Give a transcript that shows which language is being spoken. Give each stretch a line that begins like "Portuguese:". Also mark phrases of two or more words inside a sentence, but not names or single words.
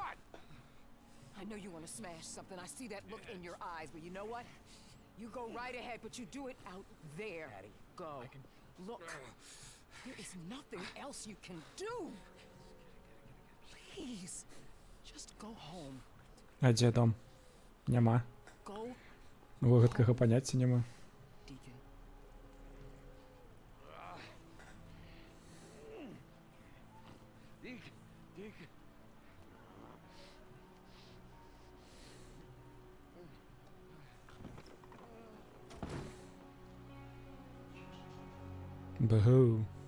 English: I know you want to smash something. I see that look in your eyes, but you know what? You go right ahead, but you do it out there. Daddy, Go. Look, there is nothing else you can do. Please, just go home.
Belarusian: А дзе дом? Няма.
English: Go,
Belarusian: У гэткага паняцця няма. Deacon. Dick. Бгу.